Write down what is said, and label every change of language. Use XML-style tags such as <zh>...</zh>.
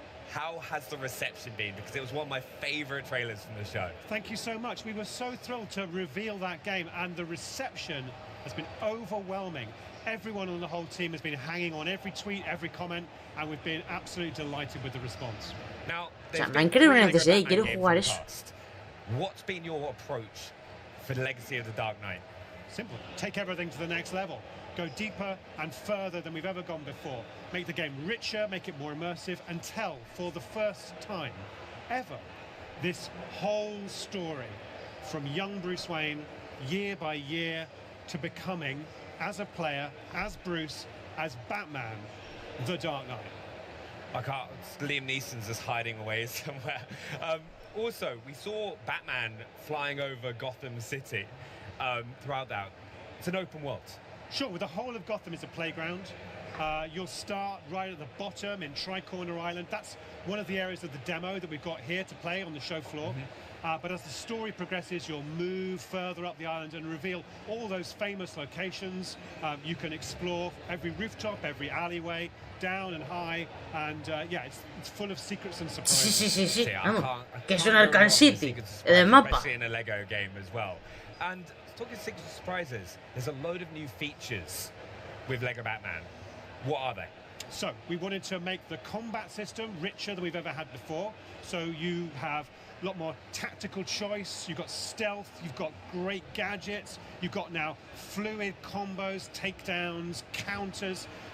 <en>How has the reception been? Because it was one of my favorite trailers from the show. Thank you so much. We were so thrilled to reveal that game, and the reception has been overwhelming. Everyone on the whole team has been hanging on every tweet, every comment, and we've been absolutely delighted with the response. Now,</en> <es>O sea, me han creado una necesidad y quiero jugar eso.</es> <en>What's been your approach for the Legacy of the Dark Knight? Simple. Take everything to the next level. Go deeper and further than we've ever gone before. Make the game richer, make it more immersive, and tell, for the first time ever, this whole story from young Bruce Wayne, year by year, to becoming, as a player, as Bruce, as Batman, the Dark Knight. I can't. Liam Neeson's just hiding away somewhere. Also, we saw Batman flying over Gotham City throughout that. It's an open world. Sure, with the whole of Gotham is a playground. You'll start right at the bottom in Tri-Corner Island. That's one of the areas of the demo that we've got here to play on the show floor. But as the story progresses, you'll move further up the island and reveal all those famous locations. You can explore every rooftop, every alleyway, down and high, and yeah, it's full of secrets and surprises.</en> <es>Sí. Vamos, que es un Arkham City, el mapa.</es> <en>Especially in a Lego game as well. And talking secret surprises, there's a load of new features with Lego Batman. What are they? So we wanted to make the combat system richer than we've ever had before. So you have a lot more tactical choice, you've got stealth, you've got great gadgets, you've got now fluid combos, takedowns, counters.</en>